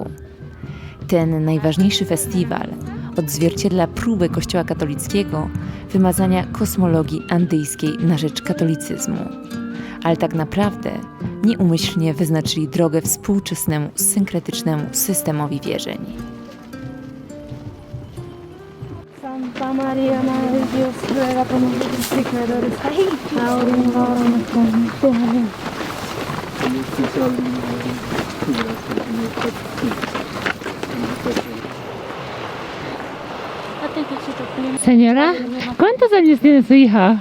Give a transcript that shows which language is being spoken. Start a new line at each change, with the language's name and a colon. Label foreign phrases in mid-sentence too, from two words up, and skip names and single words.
Polish: Ten najważniejszy festiwal odzwierciedla próbę Kościoła katolickiego wymazania kosmologii andyjskiej na rzecz katolicyzmu. Ale tak naprawdę nieumyślnie wyznaczyli drogę współczesnemu, synkretycznemu systemowi wierzeń.
Spanish: Santa María, Madre de Dios, ruega por nosotros pecadores, ahora y en la hora de nuestra muerte. Amén. Señora, ¿cuántos años tiene su hija?